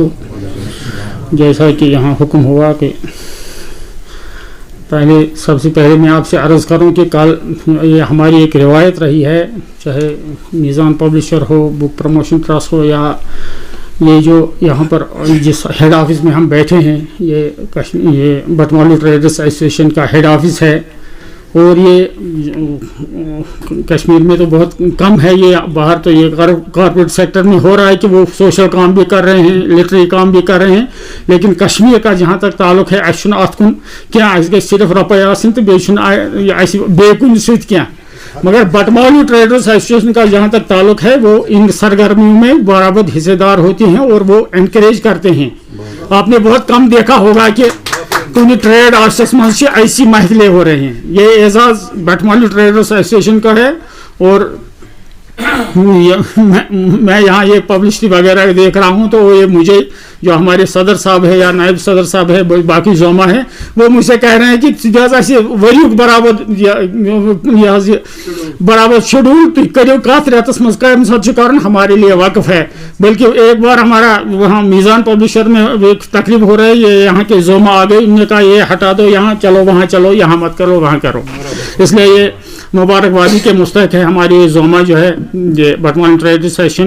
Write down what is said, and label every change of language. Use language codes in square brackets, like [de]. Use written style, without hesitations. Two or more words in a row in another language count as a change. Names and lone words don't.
[ur] جیسا کہ یہاں حکم ہوا کہ سب سے پہلے میں آپ سے عرض کروں کہ کل یہ ہماری ایک روایت رہی ہے، چاہے میزان پبلشر ہو، بک پروموشن ٹرسٹ ہو، یا یہ جو یہاں پر جس ہیڈ آفس میں ہم بیٹھے ہیں یہ بٹمالو ٹریڈرز ایسوسی ایشن کا ہیڈ آفس ہے، اور یہ کشمیر میں تو بہت کم ہے، یہ باہر تو یہ کارپوریٹ سیکٹر میں ہو رہا ہے کہ وہ سوشل کام بھی کر رہے ہیں، لٹری کام بھی کر رہے ہیں، لیکن کشمیر کا جہاں تک تعلق ہے [ks] اَسہِ چھُنہٕ اَتھ کُن کینٛہہ، اَسہِ گژھِ صرف رۄپے آسٕنۍ تہٕ بیٚیہِ چھُنہٕ اَسہِ بیٚیہِ کُنہِ سۭتۍ کینٛہہ، [ur] مگر بٹمالو ٹریڈرز ایسوسیشن کا جہاں تک تعلق ہے وہ ان سرگرمیوں میں برابر حصے دار ہوتے ہیں اور وہ انکریج کرتے ہیں۔ آپ نے بہت کم دیکھا ہوگا کہ [ks] کُنہِ ٹریڈ آفسس منٛز چھِ [ur] ایسی محفلیں ہو رہی ہیں. یہ اعزاز بٹمالی ٹریڈرز ایسوسیشن کا ہے اور میں یہاں یہ پبلسٹی وغیرہ دیکھ رہا ہوں تو یہ مجھے جو ہمارے صدر صاحب ہے یا نائب صدر صاحب ہے باقی زوما ہے وہ مجھ سے کہہ رہے ہیں کہ [ks] ؤریُک برابر شیڈول تُہۍ کٔرِو کَتھ رٮ۪تَس منٛز کَمہِ ساتہٕ چھُ کَرُن [ur] ہمارے لیے وقف ہے. بلکہ ایک بار ہمارا وہاں میزان پبلشر میں ایک تقریب ہو رہا ہے, یہ یہاں کے زوما آ گئے, انہوں نے کہا یہ ہٹا دو, یہاں چلو وہاں چلو, یہاں مت کرو وہاں کرو. اس لیے یہ مبارکبادی کے مستحق ہے ہماری زوما جو ہے یہ بٹمالی ٹریڈ ایسوسیشن.